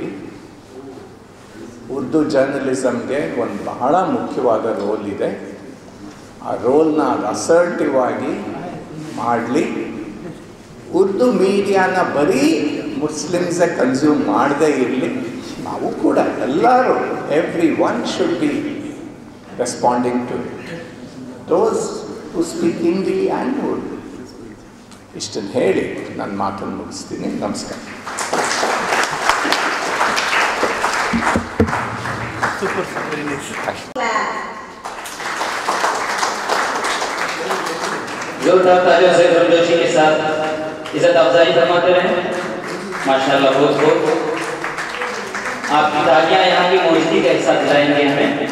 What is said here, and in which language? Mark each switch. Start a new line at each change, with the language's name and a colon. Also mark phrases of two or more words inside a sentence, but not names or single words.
Kannada: ಉರ್ದು ಜರ್ನಲಿಸಮ್ಗೆ ಒಂದು ಬಹಳ ಮುಖ್ಯವಾದ ರೋಲ್ ಇದೆ. ಆ ರೋಲ್ನ ಅಸರ್ಟಿವ್ ಆಗಿ ಮಾಡಲಿ. ಉರ್ದು ಮೀಡಿಯಾನ ಬರೀ ಮುಸ್ಲಿಮ್ಸೇ ಕನ್ಸ್ಯೂಮ್ ಮಾಡದೇ ಇರಲಿ, ನಾವು ಕೂಡ ಎಲ್ಲರೂ
English: every one should be responding to it. Those who speak Hindi and Urdu.
Kannada: ಇಷ್ಟನ್ನು ಹೇಳಿ ನನ್ನ ಮಾತನ್ನು ಮುಗಿಸ್ತೀನಿ. ನಮಸ್ಕಾರ.
Hindi: जोरदार तालियों से गर्मजोशी के साथ इज्जत अफजाई फरमाते रहे। माशाल्लाह, बहुत बहुत आपकी तालियां यहाँ की मौजूदगी का हिस्सा दिलाएंगे हमें।